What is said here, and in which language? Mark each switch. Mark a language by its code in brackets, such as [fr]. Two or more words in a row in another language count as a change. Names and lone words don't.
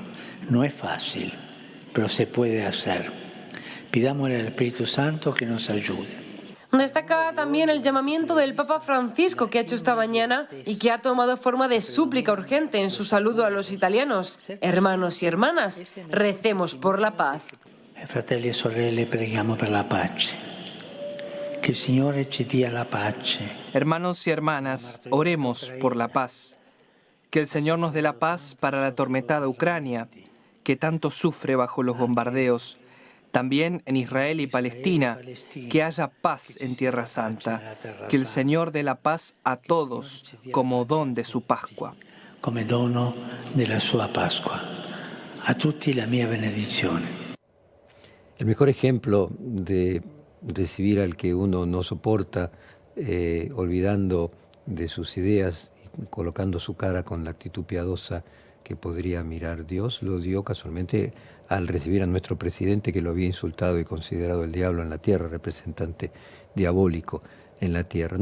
[es] No es fácil, pero se puede hacer. Pidámosle al Espíritu Santo que nos ayude. Destaca también el llamamiento del Papa Francisco que ha hecho esta mañana y que ha tomado forma de súplica urgente en su saludo a los italianos. Hermanos y hermanas, recemos por la paz. [it] Fratelli e sorelle, preghiamo per la pace. [es] Que el [it] Signore ci dia la pace. [es] Hermanos y hermanas, oremos por la paz. Que el Señor nos dé la paz para la atormentada Ucrania, que tanto sufre bajo los bombardeos. También en Israel y Palestina, que haya paz en Tierra Santa. Que el Señor dé la paz a todos como don de su Pascua. [it] Come dono della sua Pasqua. A tutti la mia benedizione. [es] El mejor ejemplo de recibir al que uno no soporta, olvidando de sus ideas y colocando su cara con la actitud piadosa que podría mirar Dios, lo dio casualmente al recibir a nuestro presidente, que lo había insultado y considerado el diablo en la tierra, representante diabólico en la tierra.